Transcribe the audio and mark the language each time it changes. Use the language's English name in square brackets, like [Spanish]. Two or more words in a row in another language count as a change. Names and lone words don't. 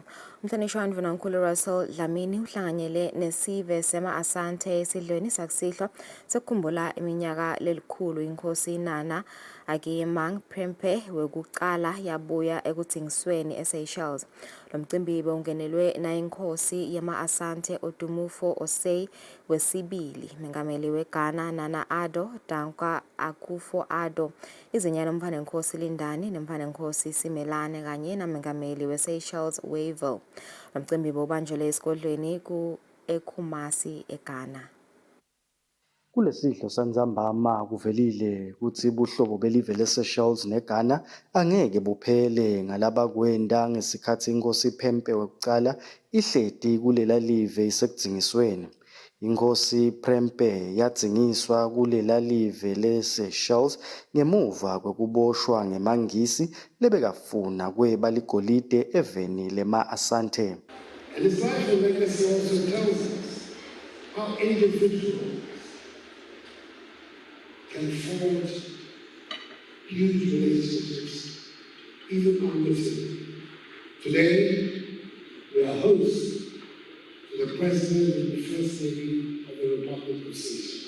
[Swati] Umhlonishwa Ndvunankhulu Russell Dlamini uhlanganyele nesive sema Asante esidlweni sakusihlwa sekukhumbula iminyaka lelikhulu inkosi Nana Akiyemang Prempeh wekucala yabuya ekuthengisweni eSeychelles. Lo mcimbi bewungenelwe nayinkosi yama Asante Odumufo Osei wesibili, mengameli weGhana Nana Addo Dankwa Akufo-Addo, izinyana umphanenkosi Lindani nemphanenkosi Simelane kanye namengameli weSeychelles Wavell. Lo mcimbi bewubanjelwe esigodlweni eKumasi eGhana. Kulesidlo sanzambama kuvelile ukuthi buhlobo belive leSeychelles neGhana angeke buphele ngalaba kwenda ngesikhathi inkosi Phempe wekucala ihledi kulela live isekudzingisweni. Inkosi Prempeh yadzingiswa kulela live leSeychelles ngemuva kwekuboshwa ngemangisi lebekafuna kweba ligolide eveni lema-Asante. [English] And his life and legacy also tells us how individuals can forge huge relationships, even unwittingly. Today, we are hosts to the President and the First Lady of the Republic of Seychelles.